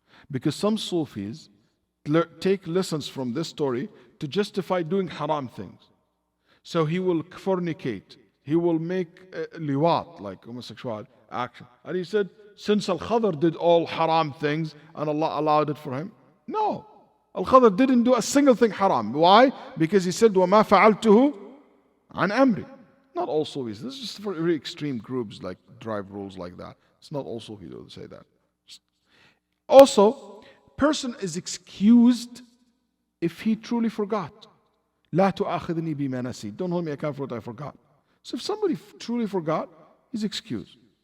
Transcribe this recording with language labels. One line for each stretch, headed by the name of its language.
English: Because some Sufis take lessons from this story to justify doing haram things. So he will fornicate. He will make liwat, like homosexual action. And he said, since Al-Khadr did all haram things and Allah allowed it for him. No. Al-Khadr didn't do a single thing haram. Why?
Arabic: Because he said, وَمَا فَعَلْتُهُ عَنْ أَمْرِ.
English: Not all Sufis. This is just for very extreme groups like drive rules like that. It's not all Sufis who say that. Also, person is excused if he truly forgot.
Arabic: لا تؤاخذني بما نسيت.
English: Don't hold me account for what I forgot. So if somebody truly forgot, he's excused.